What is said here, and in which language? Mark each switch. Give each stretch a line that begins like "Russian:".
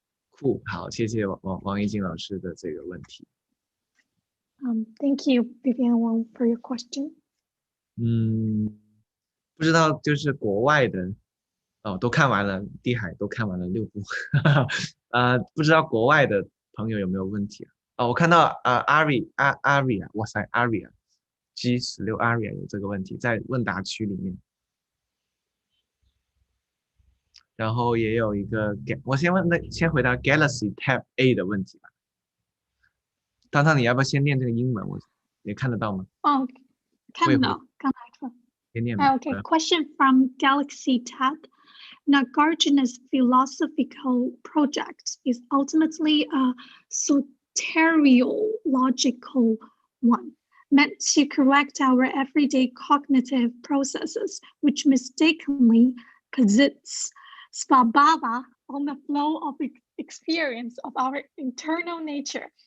Chinese: 酷，好，谢谢王一静老师的这个问题。
English: Thank you, Vivian Wang, for your question.
Chinese: 不知道就是国外的都看完了，地海都看完了6部，不知道国外的朋友有没有问题我看到Aria，哇塞 Aria G16 Aria 有这个问题在问答区里面，然后也有一个我先回答 Galaxy Tab A 的问题吧。汤汤，你要不要先念这个英文？我也看得到吗？看到，刚才说。先念吧。
English: Okay, question from Galaxy Tab. Nagarjuna's philosophical project is ultimately a soteriological one, meant to correct our everyday cognitive processes, which mistakenly posits svabhava on the flow of experience of our internal nature.